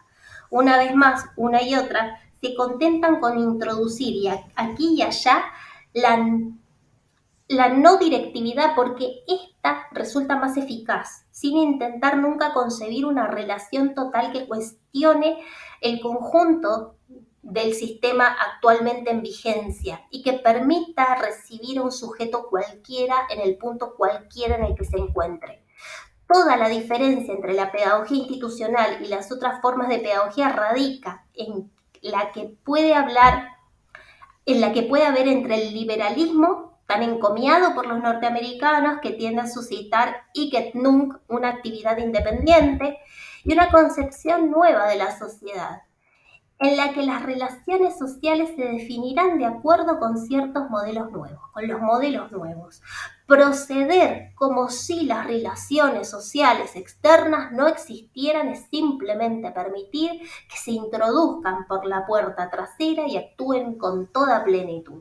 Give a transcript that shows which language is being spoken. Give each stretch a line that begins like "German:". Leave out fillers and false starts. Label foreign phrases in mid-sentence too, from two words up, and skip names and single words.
Spanish: Una vez más, una y otra, se contentan con introducir aquí y allá la no directividad porque esta resulta más eficaz, sin intentar nunca concebir una relación total que cuestione el conjunto del sistema actualmente en vigencia y que permita recibir a un sujeto cualquiera en el punto cualquiera en el que se encuentre. Toda la diferencia entre la pedagogía institucional y las otras formas de pedagogía radica en la que puede haber entre el liberalismo tan encomiado por los norteamericanos, que tiende a suscitar
Latin: hic et nunc,
Spanish: una actividad independiente, y una concepción nueva de la sociedad, en la que las relaciones sociales se definirán de acuerdo con ciertos modelos nuevos, con los modelos nuevos. Proceder como si las relaciones sociales externas no existieran es simplemente permitir que se introduzcan por la puerta trasera y actúen con toda plenitud.